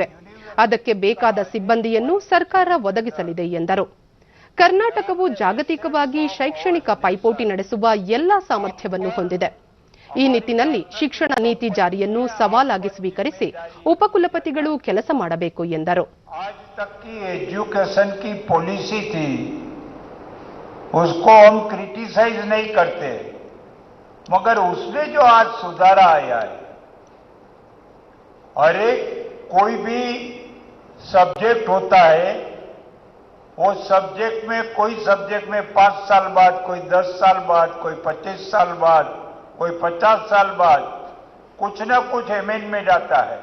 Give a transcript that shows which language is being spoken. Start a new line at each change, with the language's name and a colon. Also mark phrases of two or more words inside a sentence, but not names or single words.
Kannada: ಅದಕ್ಕೆ ಬೇಕಾದ ಸಿಬ್ಬಂದಿಯನ್ನು ಸರ್ಕಾರ ಒದಗಿಸಲಿದೆ ಎಂದರು. ಕರ್ನಾಟಕವು ಜಾಗತಿಕವಾಗಿ ಶೈಕ್ಷಣಿಕ ಪೈಪೋಟಿ ನಡೆಸುವ ಎಲ್ಲ ಸಾಮರ್ಥ್ಯವನ್ನು ಹೊಂದಿದೆ. ಈ ನಿಟ್ಟಿನಲ್ಲಿ ಶಿಕ್ಷಣ ನೀತಿ ಜಾರಿಯನ್ನು ಸವಾಲಾಗಿ ಸ್ವೀಕರಿಸಿ ಉಪಕುಲಪತಿಗಳು ಕೆಲಸ ಮಾಡಬೇಕು ಎಂದರು.
Hindi: उसको हम क्रिटिसाइज नहीं करते, मगर उसमें जो आज सुधार आया है, और एक कोई भी सब्जेक्ट होता है, वो सब्जेक्ट में कोई सब्जेक्ट में 5 साल बाद, कोई 10 साल बाद, कोई 25 साल बाद, कोई 50 साल बाद कुछ न कुछ अमेंडमेंट आता है.